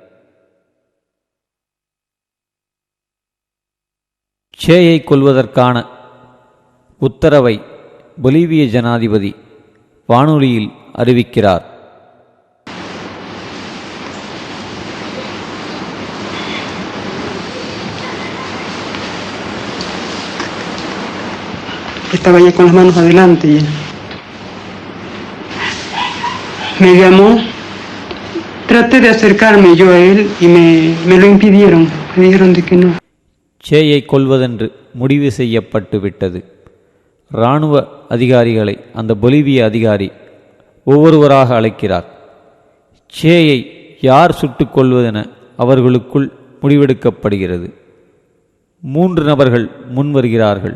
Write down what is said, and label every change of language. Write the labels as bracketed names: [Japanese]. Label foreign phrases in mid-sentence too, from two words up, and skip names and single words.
[Tamil] சேயை கொல்வதற்கான உத்தரவை பொலிவிய ஜனாதிபதி வானொலியில் அறிவிக்கிறார். [Spanish] Estaba ya con las manos adelante y me llamó. Traté de acercarme yo a él y me lo impidieron. Me dijeron de que no. [Tamil] சேயை கொல்வதென்று முடிவு செய்யப்பட்டு விட்டது. இராணுவ அதிகாரிகளை அந்த பொலிவிய அதிகாரி ஒவ்வொருவராக அழைக்கிறார். சேயை யார் சுட்டுக் கொள்வதென அவர்களுக்குள் முடிவெடுக்கப்படுகிறது. 3 நபர்கள் முன் வருகிறார்கள்.